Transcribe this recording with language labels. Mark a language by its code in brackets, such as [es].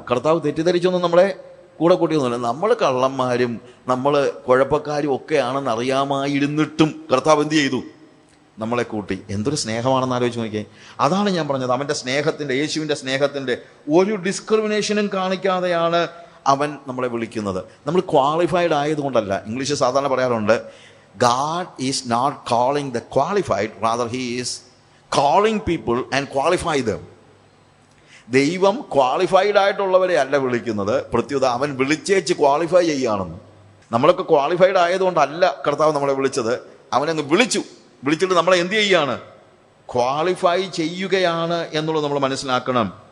[ml] കർത്താവ് തെറ്റിദ്ധരിച്ചൊന്നും നമ്മളെ കൂടെ കൂട്ടിയൊന്നുമല്ല. നമ്മൾ കള്ളന്മാരും നമ്മൾ കുഴപ്പക്കാരും ഒക്കെയാണെന്ന് അറിയാമായിരുന്നിട്ടും കർത്താവ് എന്ത് ചെയ്തു, നമ്മളെ കൂട്ടി. എന്തൊരു സ്നേഹമാണെന്ന് ആലോചിച്ച് നോക്കിയേ. അതാണ് ഞാൻ പറഞ്ഞത്, അവൻ്റെ സ്നേഹത്തിൻ്റെ, യേശുവിൻ്റെ സ്നേഹത്തിൻ്റെ ഒരു ഡിസ്ക്രിമിനേഷനും കാണിക്കാതെയാണ് അവൻ നമ്മളെ വിളിക്കുന്നത്. നമ്മൾ ക്വാളിഫൈഡ് ആയതുകൊണ്ടല്ല. ഇംഗ്ലീഷ് സാധാരണ പറയാറുണ്ട്, [en] God is not calling the qualified, rather he is calling people and qualify them. [ml] ദൈവം ക്വാളിഫൈഡ് ആയിട്ടുള്ളവരെ അല്ല വിളിക്കുന്നത്, പ്രത്യുത അവൻ വിളിച്ചേച്ച് ക്വാളിഫൈ ചെയ്യുകയാണെന്ന്. നമ്മളൊക്കെ ക്വാളിഫൈഡ് ആയതുകൊണ്ടല്ല കർത്താവ് നമ്മളെ വിളിച്ചത്, അവനങ്ങ് വിളിച്ചിട്ട് നമ്മളെ എന്ത് ചെയ്യുകയാണ്, ക്വാളിഫൈ ചെയ്യുകയാണ് എന്നുള്ളത് നമ്മൾ മനസ്സിലാക്കണം.